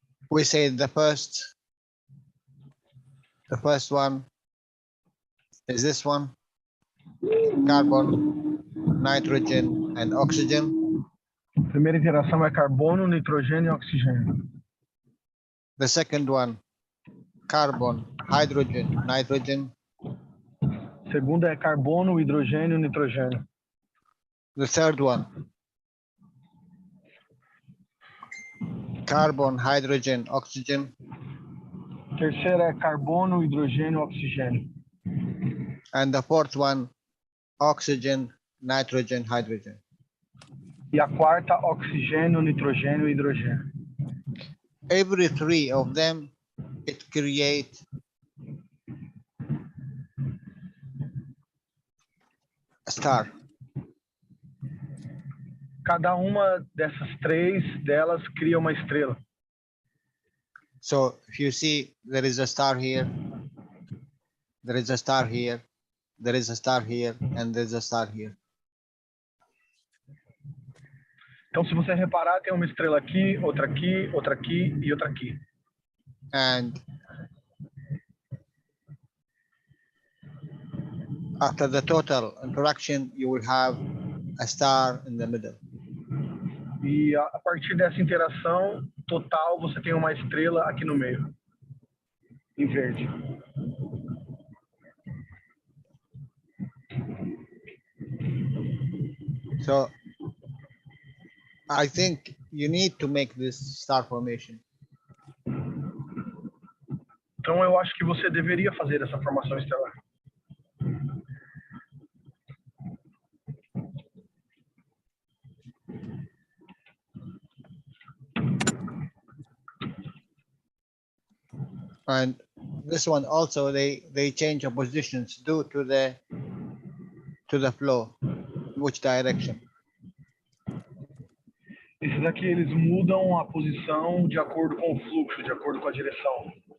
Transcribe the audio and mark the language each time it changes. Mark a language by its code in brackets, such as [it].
[en] We say the first one is this one, carbon, nitrogen, and oxygen. [pt] Primeira interação é carbono, nitrogênio e oxigênio. [en] The second one, carbon, hydrogen, nitrogen. [pt] Segunda é carbono, hidrogênio e nitrogênio. [en] The third one, carbon, hydrogen, oxygen. [pt] Terceira é carbono, hidrogênio e oxigênio. [en] And the fourth one, oxygen, nitrogen, hydrogen. [pt] E a quarta, oxigênio, nitrogênio e hidrogênio. [en] Every three of them, it creates a star. [pt] Cada uma dessas três delas cria uma estrela. [en] So if you see, there is a star here, there is a star here, there is a star here, and there's a star here. [pt] Então, se você reparar, tem uma estrela aqui, outra aqui, outra aqui e outra aqui. [en] And after the total interaction, you will have a star in the middle. [pt] E a partir dessa interação total, você tem uma estrela aqui no meio, em verde. [en] So I think you need to make this star formation. [pt] Então, eu acho que você deveria fazer essa formação estelar. [en] And this one also, they change the positions due to the flow, which direction. [pt] Esses aqui, eles mudam a posição de acordo com o fluxo, de acordo com a direção.